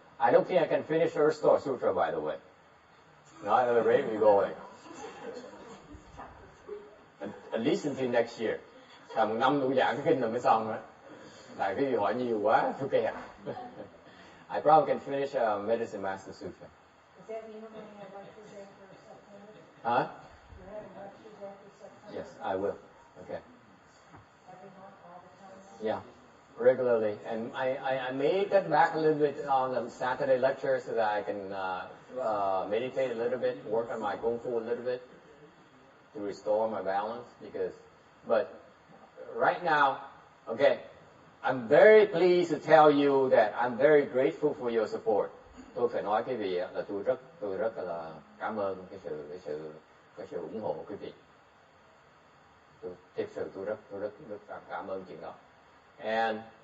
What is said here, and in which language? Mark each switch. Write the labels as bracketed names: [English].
[English] I don't think I can finish Earth Store Sutra, by the way. Not at the rate we're going. At least until next year. [Vietnamese] Tầm 1 năm đủ giảng cái kinh rồi mới xong đó. Tại cái gì hỏi nhiều quá, tôi kẹt. [English] I probably can finish Medicine Master Sutra. Does that mean we're going to have lectures after September? Huh? You're having lectures after September? Yes, I will. Okay. Every month, all the time? Yeah, regularly. And I may cut back a little bit on the Saturday lectures so that I can meditate a little bit, work on my Kung Fu a little bit to restore my balance. But right now, okay, I'm very pleased to tell you that I'm very grateful for your support. [Vietnamese] Tôi phải nói cái gì là tôi rất là cảm ơn cái sự ủng hộ của quý vị. Thực sự tôi rất cảm ơn chuyện đó. And